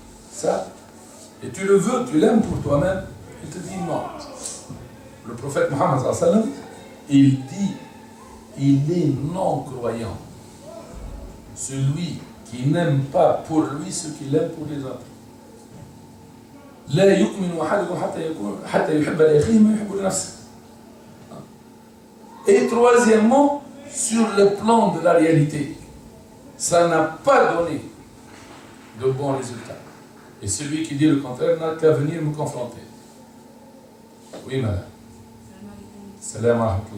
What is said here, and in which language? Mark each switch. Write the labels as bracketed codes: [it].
[fr] Ça, et tu le veux, tu l'aimes pour toi-même, il te dit non. Le prophète Mohammed, il dit, il est non-croyant. Celui qui n'aime pas pour lui ce qu'il aime pour les autres. [ar] لا يؤمن أحدكم حتى يحب لأخيه ما يحب لنفسه. [fr] Et troisièmement, sur le plan de la réalité, ça n'a pas donné de bons résultats. Et celui qui dit le contraire n'a qu'à venir me confronter. Oui, madame. Salam alaikum.